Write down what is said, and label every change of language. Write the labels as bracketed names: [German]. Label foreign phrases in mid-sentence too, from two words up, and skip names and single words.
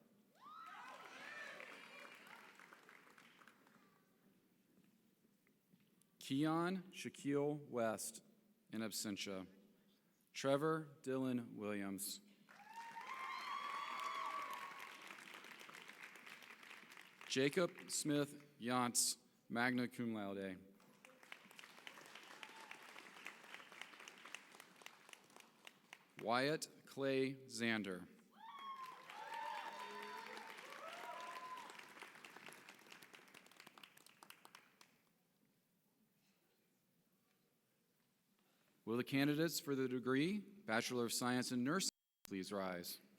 [English] Keon Shaquille West, [Latin] in absentia. [English] Trevor Dylan Williams. Jacob Smith Yantz, [Latin] magna cum laude. [English] Wyatt Clay Zander. Will the candidates for the degree Bachelor of Science in Nursing please rise?